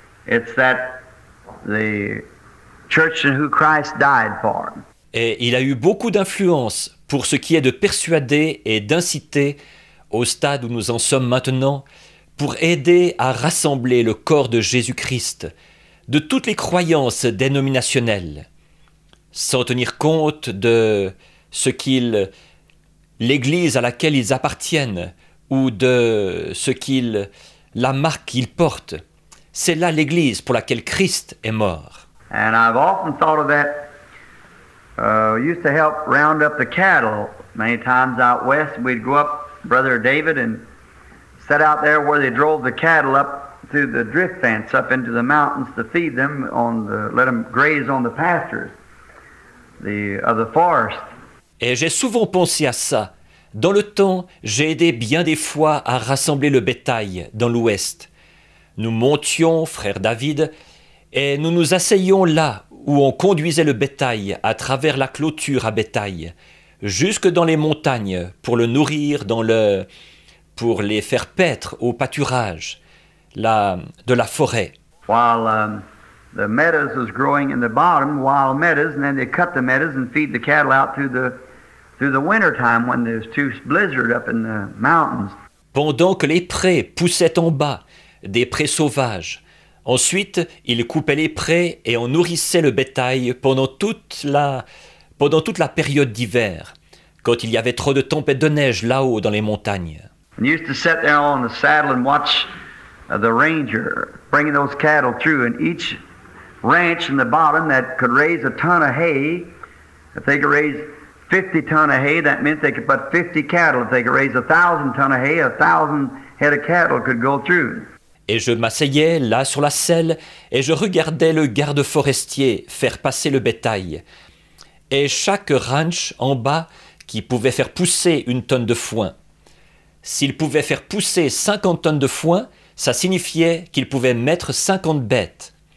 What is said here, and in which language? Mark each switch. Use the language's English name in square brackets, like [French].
[English] It's that the church in who Christ died for. [French] Et il a eu beaucoup d'influence pour ce qui est de persuader et d'inciter, au stade où nous en sommes maintenant, pour aider à rassembler le corps de Jésus-Christ, de toutes les croyances dénominationnelles, sans tenir compte de ce l'Église à laquelle ils appartiennent ou de la marque qu'il porte. C'est là l'Église pour laquelle Christ est mort. [English] And I've often thought of that. We used to help round up the cattle many times out west. We'd go up, Brother David, and set out there where they drove the cattle up through the drift fence up into the mountains to feed them let them graze on the pastures of the forest. [French] Et j'ai souvent pensé à ça. Dans le temps, j'ai aidé bien des fois à rassembler le bétail dans l'ouest. Nous montions, frère David, et nous nous asseyions là où on conduisait le bétail à travers la clôture à bétail, jusque dans les montagnes pour le nourrir pour les faire paître au pâturage de la forêt. [English] While the meadows was growing in the bottom, wild meadows, and then they cut the meadows and feed the cattle out through the winter time when there's too blizzard up in the mountains. [French] Pendant que les prés poussaient en bas, des prés sauvages. Ensuite, ils coupaient les prés et on nourrissait le bétail pendant toute la période d'hiver, quand il y avait trop de tempêtes de neige là-haut dans les montagnes. [English] And used to sit there on the saddle and watch the ranger bringing those cattle through, and each ranch in the bottom that could raise a ton of hay, if they could raise 50 ton of hay, that meant they could put 50 cattle. If they could raise 1,000 ton of hay, 1,000 head of cattle could go through. [French] Et je m'asseyais là sur la selle et je regardais le garde forestier faire passer le bétail. Et chaque ranch en bas qui pouvait faire pousser 1 tonne de foin. S'il pouvait faire pousser 50 tonnes de foin, ça signifiait qu'il pouvait mettre 50 bêtes.